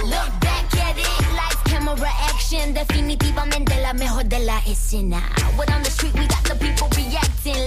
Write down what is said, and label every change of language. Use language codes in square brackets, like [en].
[en] Look back at it, lights, camera, action. [es] Definitivamente la mejor de la escena. [en] When on the street we got the people reacting.